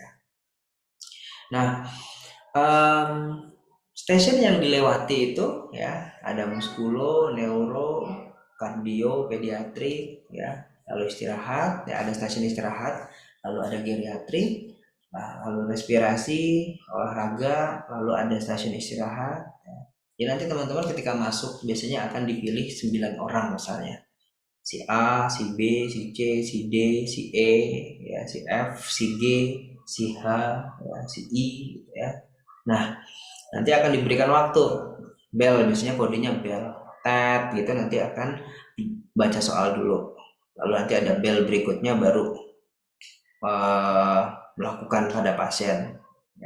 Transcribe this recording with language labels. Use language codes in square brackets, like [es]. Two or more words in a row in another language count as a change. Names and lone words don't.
[id] Nah, station yang dilewati itu, ya, ada muskulo, neuro, kardio, pediatrik, ya, lalu istirahat, ya, ada stasiun istirahat, lalu ada geriatrik, lalu respirasi, olahraga, lalu ada stasiun istirahat, ya. Jadi nanti teman-teman ketika masuk biasanya akan dipilih 9 orang misalnya. Si A, si B, si C, si D, si E, ya, si F, si G, si H, ya, si I, gitu, ya. Nah, nanti akan diberikan waktu bel, biasanya kodenya bel tet gitu, nanti akan baca soal dulu, lalu nanti ada bel berikutnya baru melakukan pada pasien, ya.